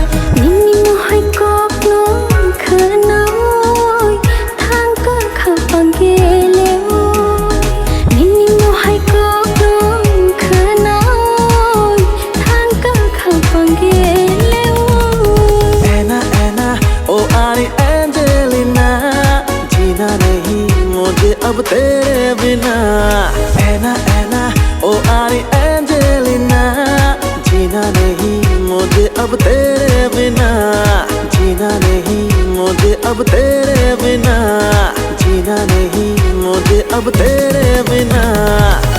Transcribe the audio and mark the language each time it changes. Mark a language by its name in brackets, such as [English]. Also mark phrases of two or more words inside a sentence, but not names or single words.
[Kok Borok] Nini mo hai kok no khanoi thang ka khapang ge leo Nini mo hai kok no khanoi thang ka khapang ge [Hindi] Anna oh Ari Angelina जीना नहीं मुझे अब तेरे बिना Anna oh Ari Angelina जीना नहीं मुझे अब तेरे बिना जीना नहीं मुझे अब तेरे बिना जीना नहीं मुझे अब तेरे बिना